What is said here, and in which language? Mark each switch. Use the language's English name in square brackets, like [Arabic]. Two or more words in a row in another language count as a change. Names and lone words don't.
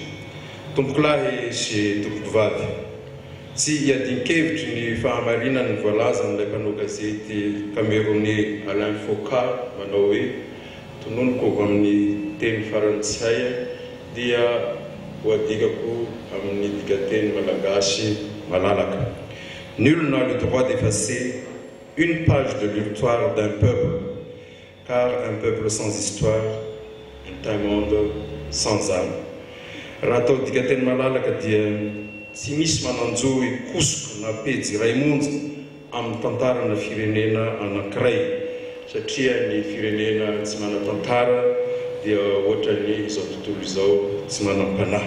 [Malagasy] Tompokolahy sy tompokovavy, tsy hiadinkevitry ny fahamarinan'ny voalaza n'ilay mpanao gazety Camerounais Alain Foka manao hoe tononoko avy amin'ny teny farantsay dia hoadikako amin'ny dikateny malagasy malalaka. [French] Nul n'a le droit d'effacer une page de l'histoire d'un peuple, car un peuple sans histoire est un monde sans âme. [Malagasy] Raha atao dikateny malalaka dia tsy misy mananjo ikosoko na pejy iray monja amin'ny tantarana firenena anankiray satria ny firenena tsy manan-tantara dia ohatrany izao tontolo izao tsy manam-panahy.